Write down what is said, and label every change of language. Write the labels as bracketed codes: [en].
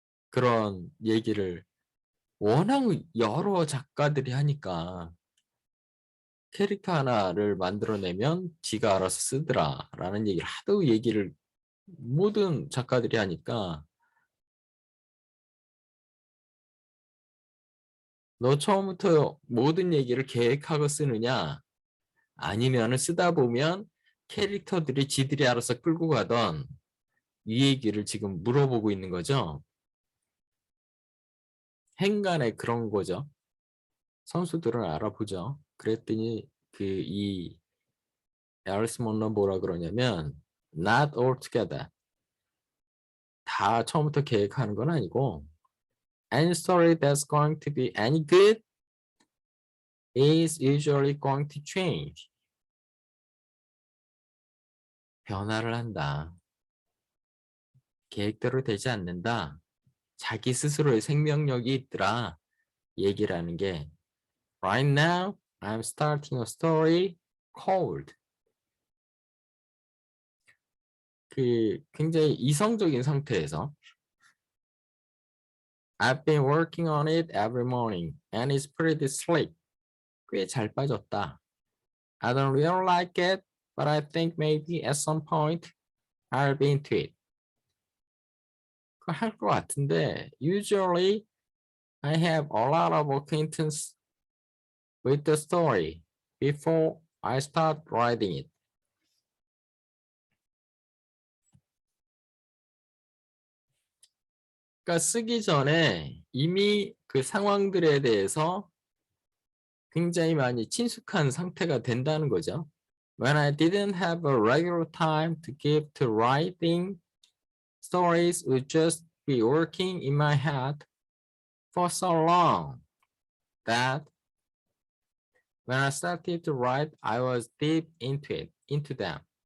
[ko] 그런 얘기를 워낙 여러 작가들이 하니까 캐릭터 하나를 만들어내면 지가 알아서 쓰더라 라는 얘기를 하도 얘기를 모든 작가들이 하니까 너 처음부터 모든 얘기를 계획하고 쓰느냐 아니면 쓰다 보면 캐릭터들이 지들이 알아서 끌고 가던 이 얘기를 지금 물어보고 있는 거죠. 행간에 그런 거죠. 선수들은 알아보죠. 그랬더니 이 앨리스 먼로 뭐라 그러냐면 [en] not all together. [ko] 다 처음부터 계획하는 건 아니고 [en] any story that's going to be any good is usually going to change. [ko] 변화를 한다. 계획대로 되지 않는다. 자기 스스로의 생명력이 있더라. 얘기를 하는 게 [en] Right now, I'm starting a story called [ko] 굉장히 이성적인 상태에서 [en] I've been working on it every morning and it's pretty slick. [ko] 꽤 잘 빠졌다. [en] I don't really like it, but I think maybe at some point I'll be into it. [ko] 그거 할 것 같은데 [en] usually I have a lot of acquaintance with the story before I start writing it. [ko] 그러니까 쓰기 전에 이미 그 상황들에 대해서 굉장히 많이 친숙한 상태가 된다는 거죠. [en] When I didn't have a regular time to give to writing, stories would just be working in my head for so long that when I started to write, I was deep into them.